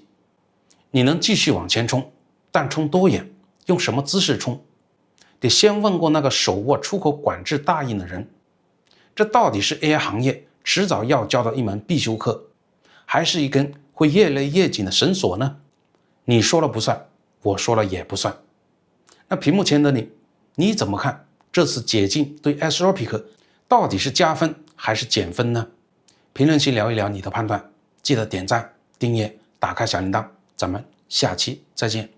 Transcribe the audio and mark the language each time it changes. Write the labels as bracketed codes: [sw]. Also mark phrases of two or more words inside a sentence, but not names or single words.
[zh] 你能繼續往前衝，但衝多遠，用什麼姿勢衝，得先問過那個手握出口管制大印的人，這到底是 AI 行業遲早要教的一門必修課，還是一根會越來越緊的繩索呢？你說了不算，我說了也不算。那屏幕前的你怎麼看這次解禁對 Anthropic 到底是加分還是減分呢？評論區聊一聊你的判斷，記得點讚、訂閱、打開小鈴鐺，咱們下期再見。